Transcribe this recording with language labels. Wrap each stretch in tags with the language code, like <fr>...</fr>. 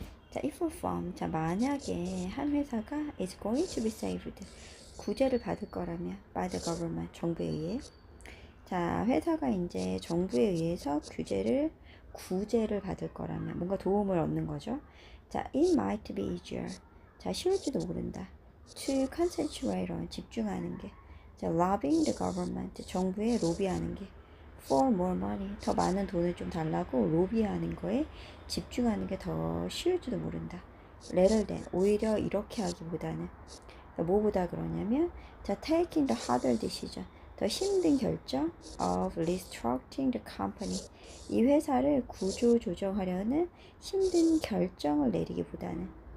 <ko>자,</ko> <en>if a firm,</en> <ko>자, 만약에 한 회사가</ko> <en>is going to be saved,</en> <ko>구제를 받을 거라면</ko> <en>by the government,</en> <ko>정부에 의해. 자, 회사가 이제 정부에 의해서 규제를 구제를 받을 거라면 뭔가 도움을 얻는 거죠.</ko> <en>자, it might be easier. 자,</en> <ko>쉬울지도 모른다.</ko> <en>to concentrate on,</en> <ko>집중하는 게. 자,</ko> <en>lobbying the government,</en> <ko>정부에 로비하는 게.</ko> <en>for more money,</en> <ko>더 많은 돈을 좀 달라고 로비하는 거에 집중하는 게 더 쉬울지도 모른다.</ko> <en>rather than,</en> <ko>오히려 이렇게 하기보다는. 뭐보다 그러냐면, 자,</ko> <en>taking the harder decision,</en> <ko>더 힘든 결정</ko> <en>of restructuring the company,</en> <ko>이 회사를 구조 조정하려는 힘든 결정을 내리기보다는</ko>